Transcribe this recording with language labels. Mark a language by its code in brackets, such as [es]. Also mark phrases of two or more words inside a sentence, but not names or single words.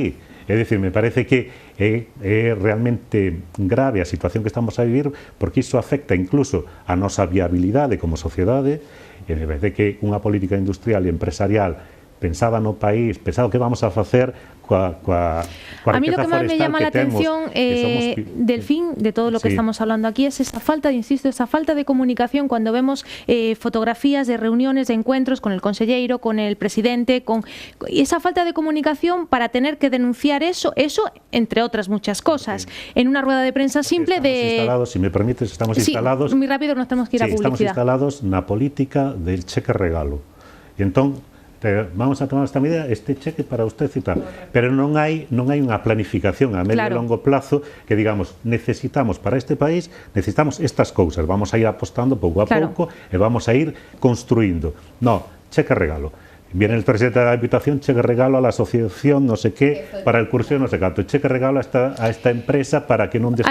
[gl] É dicir, me parece que é realmente grave a situación que estamos a vivir, porque iso afecta incluso a nosa viabilidade como sociedade, e me parece que unha política industrial e empresarial pensada no país, pensado que vamos a facer coa [es] a mí lo que más me llama la atención, Delfín, de todo lo que estamos hablando aquí, es esa falta, insisto, esa falta de comunicación cuando vemos fotografías de reuniones, de encuentros con el conselleiro, con el presidente, con esa falta de comunicación para tener que denunciar eso, entre otras muchas cosas, en una rueda de prensa simple instalados, si me permites, estamos instalados... muy rápido, nos tenemos que ir a publicidad. [gl] Estamos instalados na política del cheque regalo. E entón, vamos a tomar esta medida, este cheque [es] para usted [gl] e tal, pero non hai unha planificación a medio e longo plazo que digamos, necesitamos para este país, necesitamos estas cousas, vamos a ir apostando pouco a pouco e vamos a ir construindo. [es] No, cheque regalo. Viene el presidente de la Diputación, cheque regalo a la asociación no sé qué, para el curso no sé cuánto, cheque regalo a esta empresa para que non desquida.